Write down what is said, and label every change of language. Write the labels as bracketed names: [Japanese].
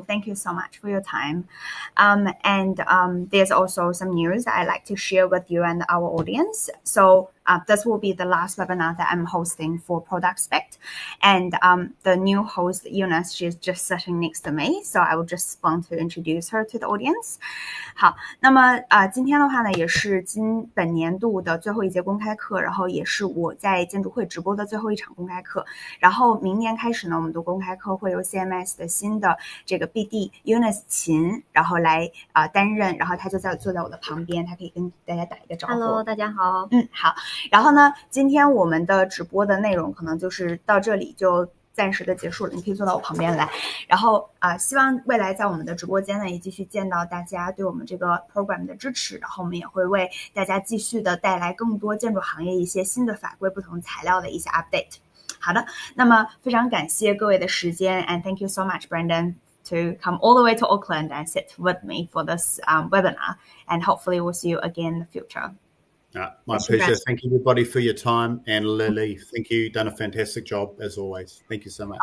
[English] Thank you so much for your time. And there's also some news that I'd like to share with you and our audience. So this will be the last webinar that I'm hosting for Product Spec. And the new host, Eunice, she's just sitting next to me. So I will just want to introduce her to the audience. [Chinese] 好，那么今天的话呢，也是本年度的最后一节公开课，然后也是我在建筑会直播的最后一场公开课。然后明年开始呢，我们的公开课会由 CMS 的新的这个 BD Eunice 秦，然后来担任，然后他就坐在我的旁边，他可以跟大家打一个招呼。 [English] Hello， [Chinese] 大家好。好。然后呢，今天我们的直播的内容可能就是到这里就暂时的结束了，你可以坐到我旁边来。然后希望未来在我们的直播间呢，也继续见到大家对我们这个 program 的支持，然后我们也会为大家继续的带来更多建筑行业一些新的法规、不同材料的一些 update。好的，那么非常感谢各位的时间 [English] and thank you so much, Brandon, to come all the way to Auckland and sit with me for this webinar, and hopefully we'll see you again in the future. My pleasure. Thank you, everybody, for your time. And Lily, thank you. You've done a fantastic job, as always. Thank you so much.